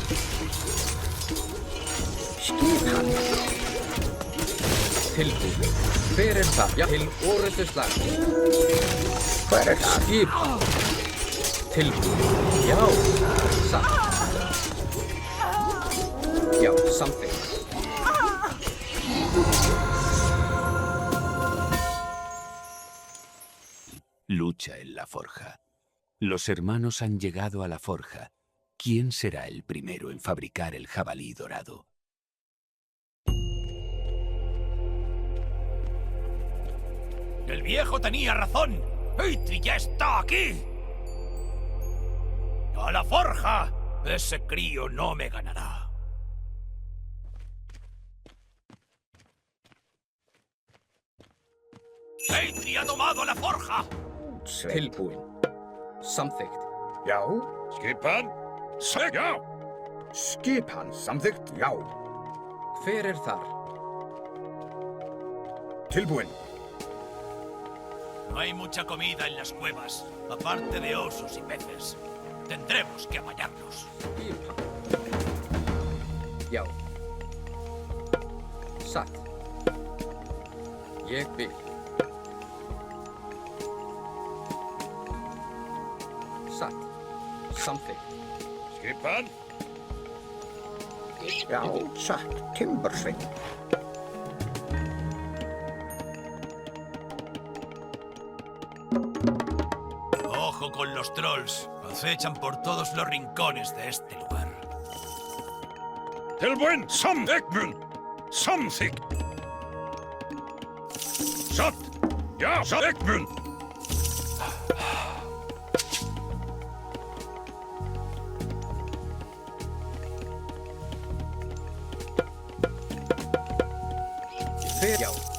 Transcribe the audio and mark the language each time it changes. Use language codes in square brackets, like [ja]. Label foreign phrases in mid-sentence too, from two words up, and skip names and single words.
[is] Skipan. Tilbúinn. Hver það? Já, til orrustuslag. Hver það? Skip. Tilbúinn. Já. Satt. Já, samþykkt. [es] Lucha en la forja. Los hermanos han llegado a la forja. ¿Quién será el primero en fabricar el jabalí dorado? ¡El viejo tenía razón! ¡Eitri ya está aquí! ¡A la forja! Ese crío no me ganará. ¡Eitri ha tomado la forja! [is] Tilbúinn. Samþykkt. Já. Skipan? Já. Skipan, samþykkt, já. Hver þar? Tilbúinn. [es] No hay mucha comida en las cuevas, aparte de osos y peces. Tendremos que apañarnos. [is] Skipan. Já. Satt. Ég vil. Satt. Samþykkt. Skipan? Já, satt. Timbursveinn. [es] Ojo con los trolls. Acechan por todos los rincones de este lugar. [is] Tilbúinn, samþykkt. Satt. Já, samþykkt. Hver? Já.